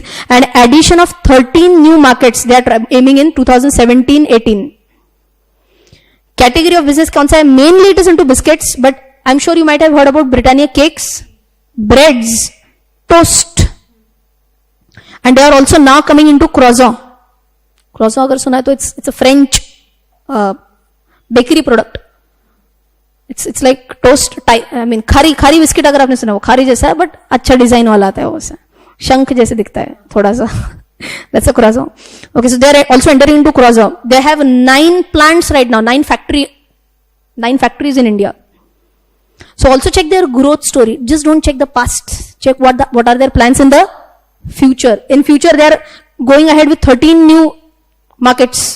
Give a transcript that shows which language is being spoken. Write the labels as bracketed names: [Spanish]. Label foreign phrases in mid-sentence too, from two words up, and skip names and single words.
[English] And addition of 13 new markets they are aiming in 2017-18. Category of business [Hindi] कौन सा है? [English] Mainly it is into biscuits, but I'm sure you might have heard about Britannia cakes, breads, toast. And they are also now coming into croissant. Croissant [Hindi] अगर सुना है तो [English] it's a French bakery product. It's like toast type. I mean [Hindi] खारी बिस्किट अगर आपने सुना वो खारी जैसा है बट अच्छा डिजाइन वाला आता है वो शंख जैसे दिखता है थोड़ा सा. [English] That's a croissant. Okay, so they are also entering into croissant. They have 9 plants right now, 9 factories in India. So also check their growth story. Just don't check the past. Check what are their plans in the future. In future they are going ahead with 13 new markets.